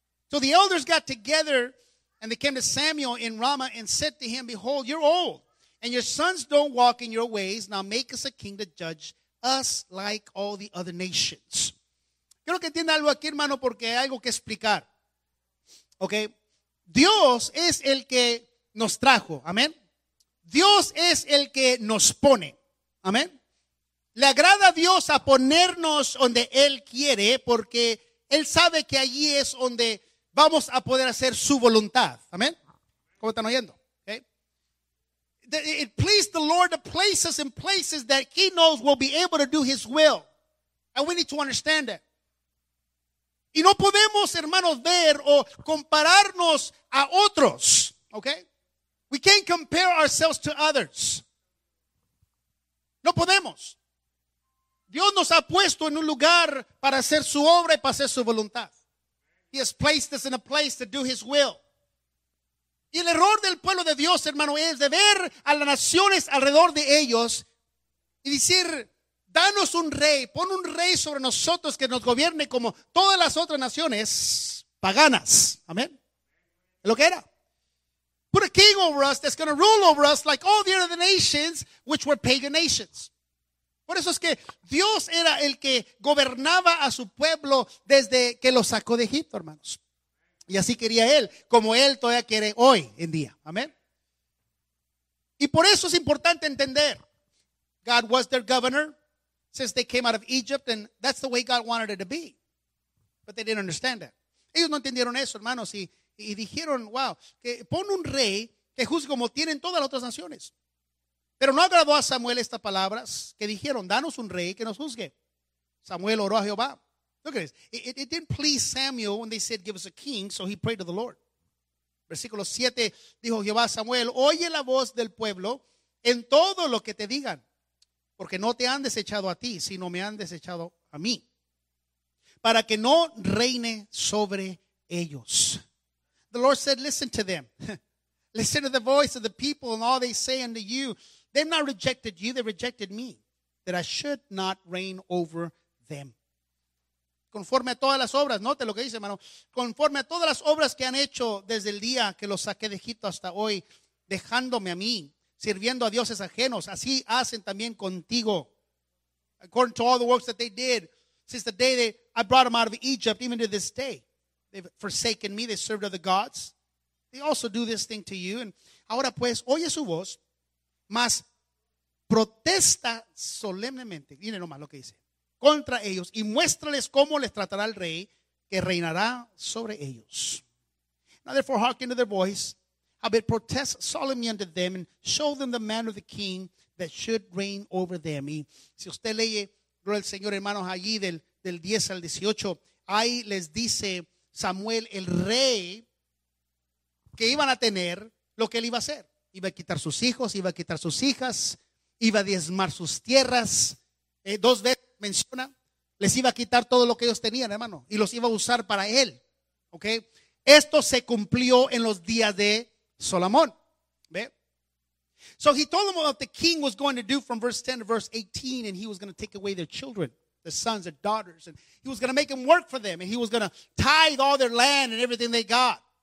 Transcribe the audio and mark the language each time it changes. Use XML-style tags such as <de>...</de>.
<en>So the elders got together and they came to Samuel in Ramah and said to him, behold, you're old and your sons don't walk in your ways. Now make us a king to judge us like all the other nations.</en> <es>Quiero que entienda algo aquí, hermano, porque hay algo que explicar. Okay. Dios es el que nos trajo. Amén. Dios es el que nos pone. Amén. Le agrada a Dios a ponernos donde Él quiere porque Él sabe que allí es donde vamos a poder hacer su voluntad. Amén. ¿Cómo están oyendo? Okay.</es> <en>It pleased the Lord to place us in places that He knows will be able to do His will. And we need to understand that.</en> <es>Y no podemos, hermanos, ver o compararnos a otros. Okay?</es> <en>We can't compare ourselves to others.</en> <es>No podemos. Dios nos ha puesto en un lugar para hacer su obra y para hacer su voluntad.</es> <en>He has placed us in a place to do His will.</en> <es>Y el error del pueblo de Dios, hermano, es de ver a las naciones alrededor de ellos y decir, danos un rey, pon un rey sobre nosotros que nos gobierne como todas las otras naciones paganas. Amén. Lo que era.</es> <en>Put a king over us that's going to rule over us like all the other nations which were pagan nations.</en> <es>Por eso es que Dios era el que gobernaba a su pueblo desde que lo sacó de Egipto, hermanos. Y así quería Él, como Él todavía quiere hoy en día. Amén. Y por eso es importante entender.</es> <en>God was their governor since they came out of Egypt, and that's the way God wanted it to be. But they didn't understand that.</en> <es>Ellos no entendieron eso, hermanos, y dijeron, wow, que pon un rey que juzgue como tienen todas las otras naciones. Pero no agradó a Samuel estas palabras que dijeron, danos un rey que nos juzgue. Samuel oró a Jehová.</es> <en>Look at this. It didn't please Samuel when they said, give us a king, so he prayed to the Lord.</en> <es>Versículo 7, dijo Jehová a Samuel, oye la voz del pueblo en todo lo que te digan, porque no te han desechado a ti, sino me han desechado a mí, para que no reine sobre ellos.</es> <en>The Lord said, listen to them. Listen to the voice of the people and all they say unto you. They've not rejected you, they rejected me, that I should not reign over them.</en> <es>Conforme a todas las obras, note lo que dice, hermano, conforme a todas las obras que han hecho desde el día que los saqué de Egipto hasta hoy, dejándome a mí, sirviendo a dioses ajenos, así hacen también contigo.</es> <en>According to all the works that they did since the day that I brought them out of Egypt, even to this day, they've forsaken me, they served other gods. They also do this thing to you.</en> <es>And ahora pues, oye su voz, mas protesta solemnemente, miren nomás lo que dice, contra ellos y muéstrales cómo les tratará el rey que reinará sobre ellos.</es> <en>Now therefore hearken to their voice, howbeit protest solemnly unto them and show them the manner of the king that should reign over them.</en> <es>Y si usted lee, gloria al Señor, hermanos, allí del 10 al 18, ahí les dice Samuel el rey que iban a tener, lo que él iba a hacer. Iba a quitar sus hijos, iba a quitar sus hijas, iba a diezmar sus tierras. Dos veces menciona, les iba a quitar todo lo que ellos tenían, hermano, y los iba a usar para él. ¿Okay? Esto se cumplió en los días de Salomón. ¿Ve?</es> <en>So he told them what the king was going to do from verse 10 to verse 18, and he was going to take away their children, their sons, their daughters, and he was going to make them work for them, and he was going to tithe all their land and everything they got.</en>